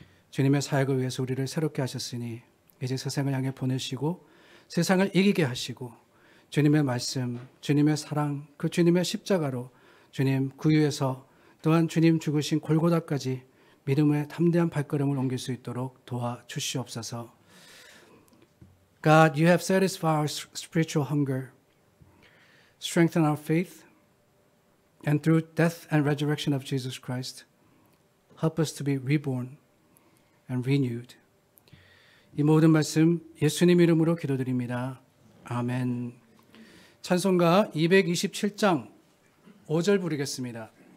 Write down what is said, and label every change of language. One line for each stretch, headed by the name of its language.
Korean: 주님의 사역을 위해서 우리를 새롭게 하셨으니 이제 세상을 향해 보내시고 세상을 이기게 하시고 주님의 말씀, 주님의 사랑, 그 주님의 십자가로 주님 구유에서 또한 주님 죽으신 골고다까지 믿음의 담대한 발걸음을 옮길 수 있도록 도와주시옵소서.
English: God, you have satisfied our spiritual hunger, strengthen our faith, and through death and resurrection of Jesus Christ, help us to be reborn and renewed.
Korean: 이 모든 말씀 예수님 이름으로 기도드립니다. 아멘. 찬송가 227장 5절 부르겠습니다.